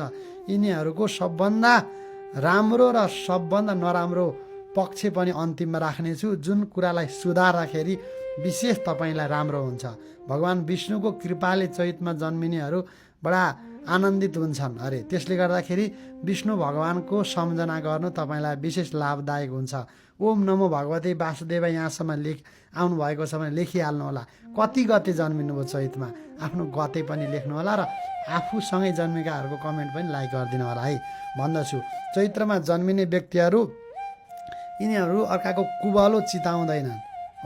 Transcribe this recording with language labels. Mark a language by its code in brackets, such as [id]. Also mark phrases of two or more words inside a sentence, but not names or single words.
[ne] यिनीहरूको सबभन्दा राम्रो र सबभन्दा नराम्रो पक्ष पनि अन्तिममा राख्नेछु, जुन कुरालाई सुधार्दाखेरि विशेष तपाईँलाई राम्रो हुन्छ। भगवान विष्णुको कृपाले चैतमा जन्मिनेहरू बडा आनन्दित हुन्छन् अरे। त्यसले गर्दाखेरि विष्णु भगवानको सम्झना गर्नु तपाईँलाई विशेष लाभदायक हुन्छ। [sa] ओम नमो भगवते वासुदेव [ne] यहाँसम्म आउनुभएको छ भने लेखिहाल्नु होला। कति गते जन्मिनु भयो चैतमा, आफ्नो गते पनि लेख्नु होला र आफूसँगै जन्मेकाहरूको कमेन्ट पनि लाइक गरिदिनु होला है भन्दछु। चैत्रमा जन्मिने व्यक्तिहरू यिनीहरू अर्काको कुबलो चिताउँदैनन् हो।